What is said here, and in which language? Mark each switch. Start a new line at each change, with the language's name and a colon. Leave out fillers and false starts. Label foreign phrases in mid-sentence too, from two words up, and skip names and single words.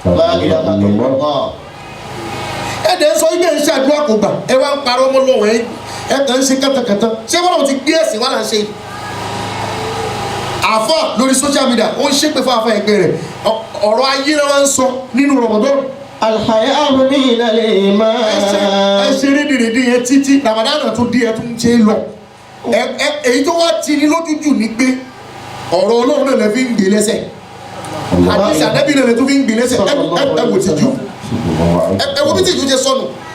Yoruba: ẹ̀dẹ̀ ń sọ ilé iṣẹ́ àdúrà kò gbà ẹ wá ń parọ́ ọmọ lọ́wọ́ ẹ kàn ń ṣe kàtàkàtà ṣé wọ́n náà ti gbé ẹ̀sìn wà láǹṣe àfà lórí
English: social media
Yoruba: ó ń ṣépè fún àfà ẹgbẹ́ rẹ̀ ọ̀rọ̀ ayé náà ń sọ nínú Ramadan.
Arabic: الحياء من الإيمان.
Yoruba: ẹ ṣe rédèrèdè yẹn títí Ramadan tó di ẹ tún ṣe é lọ èyí tó wá ti ní lójú jù ní pé ọ̀rọ̀ Ọlọ́run náà lè fi ń gbé lẹ́sẹ̀ àdìsí àdẹ́bí náà lè tún fi ń gbé lẹ́sẹ̀ ẹ wò tìjú ẹ wo bí tìjú jẹ sọnù